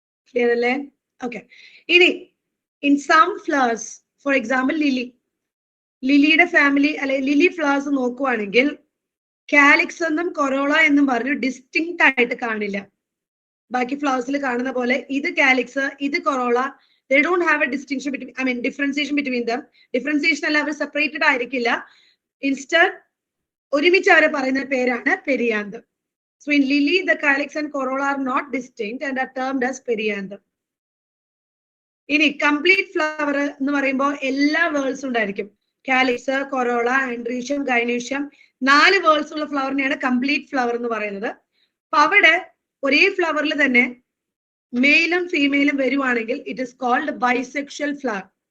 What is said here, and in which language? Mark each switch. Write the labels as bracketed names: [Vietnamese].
[Malayalam] Clear അല്ലേ? Okay. ഇനി [English] in some flowers, [Malayalam] for example ലിലിയുടെ family അല്ലെ ലിലി ഫ്ലവേഴ്സ് നോക്കുവാണെങ്കിൽ കാലിക്സ് എന്നും കൊറോള എന്നും പറഞ്ഞു ഡിസ്റ്റിങ്ക്റ്റ് ആയിട്ട് കാണില്ല. ബാക്കി ഫ്ലവേഴ്സിൽ കാണുന്ന പോലെ ഇത് കാലിക്സ്, ഇത് corolla. [English] They don't have a distinction between, I mean differentiation between them. [Malayalam] Differentiation അല്ല, അവർ സെപ്പറേറ്റഡ് ആയിരിക്കില്ല. ഇൻസ്റ്റഡ് ഒരുമിച്ച് അവരെ പറയുന്ന പേരാണ് പെരിയാന്തം. [English] So in lily the calyx and corolla are not distinct and are termed as perianthum. [Malayalam] ഇനി complete flower എന്ന് പറയുമ്പോൾ എല്ലാ വേൾഡ്സും ഉണ്ടായിരിക്കും. കാലിക്സ്, കൊറോള, ആൻഡ്രീഷ്യം, ഗൈനേഷ്യം, 4 വേൾഡ്സ് ഉള്ള ഫ്ലവറിനെയാണ് കംപ്ലീറ്റ് ഫ്ലവർ എന്ന് പറയുന്നത്. അപ്പൊ അവിടെ ഒരേ ഫ്ലവറിൽ തന്നെ മെയിലും ഫീമെയിലും വരുവാണെങ്കിൽ [English] It is called bisexual flower.